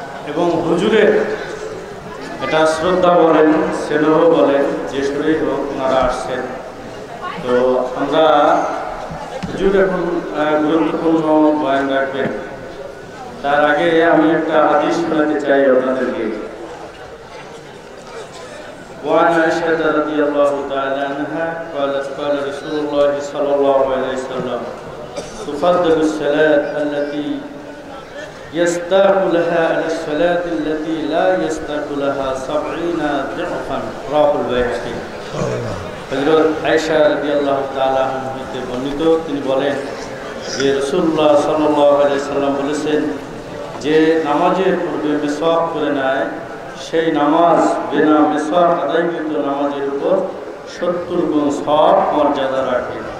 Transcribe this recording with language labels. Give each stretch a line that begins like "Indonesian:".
Bangla: এবং হুজুরের এটা শ্রদ্ধা বলেন, স্নেহ বলেন, যে সুরেই হোক ওনারা আসছেন। তো আমরা হুজুর এখন গুরুত্বপূর্ণ বয়ান রাখবেন। তার আগে আমি একটা হাদিস শোনাতে চাই আপনাদেরকে।
Arabic: وعن عائشة رضي الله تعالى عنها قالت قال رسول الله صلى الله عليه وسلم تفضل الصلاة التي يستاق لها على الصلاة التي لا يستاق لها 70 ضعفا رواه البيهقي।
Bangla: হযরত আয়েশা রাদিয়াল্লাহু তাআলা আনহা হতে বর্ণিত, তিনি বলেন যে রাসূলুল্লাহ সাল্লাল্লাহু আলাইহি সাল্লাম বলেছেন যে নামাজের পূর্বে মিসওয়াক করে নেয় সেই নামাজ বিনা মিসওয়াক আদায়কৃত নামাজের উপর 70 গুণ সওয়াব মর্যাদা রাখে।